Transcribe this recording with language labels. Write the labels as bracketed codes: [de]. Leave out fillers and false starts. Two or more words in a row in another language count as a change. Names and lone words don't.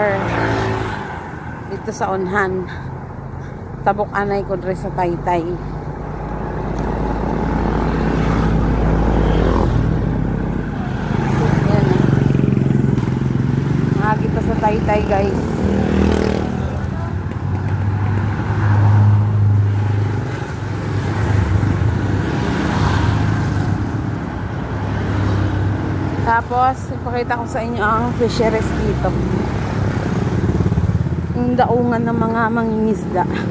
[tl] Dito sa Unhan. [hil] Tabok anay ko dre sa Taytay. Kita sa Taytay guys. [tl] Tapos ipakita ko sa inyo ang fisheries dito, yung daungan ng mga mangingisda.